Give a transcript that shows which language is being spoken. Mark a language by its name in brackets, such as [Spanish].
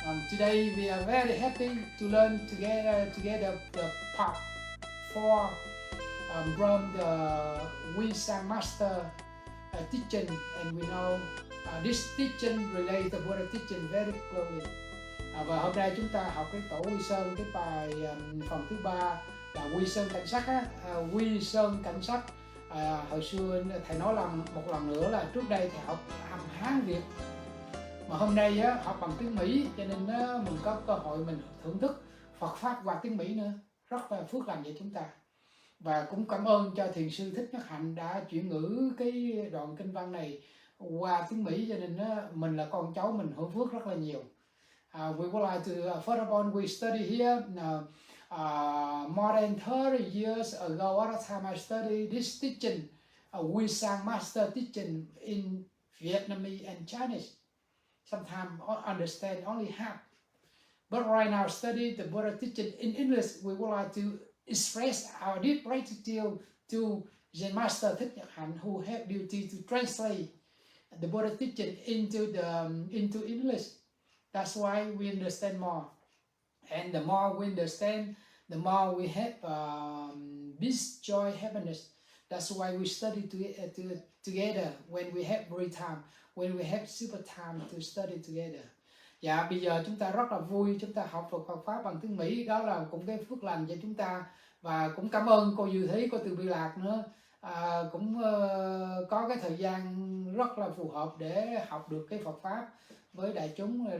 [English] Today we are very happy to learn together the part 4 from the Guishan master teaching, and we know this teaching relates to Buddha teaching very closely. [Vietnamese] Và hôm nay chúng ta học cái tổ Guishan, cái bài phần thứ 3 là Guishan Cảnh Sách á, Guishan Cảnh Sách. Hồi xưa thầy nói làm một lần nữa là trước đây thầy học Hán Việt, mà hôm nay á, học bằng tiếng Mỹ, cho nên mình có cơ hội mình thưởng thức Phật pháp qua tiếng Mỹ nữa, rất là phước lành cho chúng ta. Và cũng cảm ơn cho thiền sư Thích Nhất Hạnh đã chuyển ngữ cái đoạn kinh văn này qua tiếng Mỹ, cho nên mình là con cháu mình hưởng phước rất là nhiều. [English] We would like to, first of all, we study here more than 30 years ago. At the time I studied this teaching, Guishan master teaching in Vietnamese and Chinese. Sometimes I understand only half. But right now, study the Buddha teaching in English. We would like to express our deep gratitude to Zen Master Thích Nhất Hạnh, who had duty to translate the Buddha teaching into English. That's why we understand more, and the more we understand, the more we have peace, joy, happiness. That's why we study together when we have free time, when we have super time to study together. [Vietnamese] Dạ, bây giờ chúng ta rất là vui, chúng ta học Phật pháp bằng tiếng Mỹ, đó là cũng cái phước lành cho chúng ta. Và cũng cảm ơn cô Dư Thí, cô Từ Bi Lạc nữa, cũng có cái thời gian rất là phù hợp để học được cái Phật pháp với đại chúng.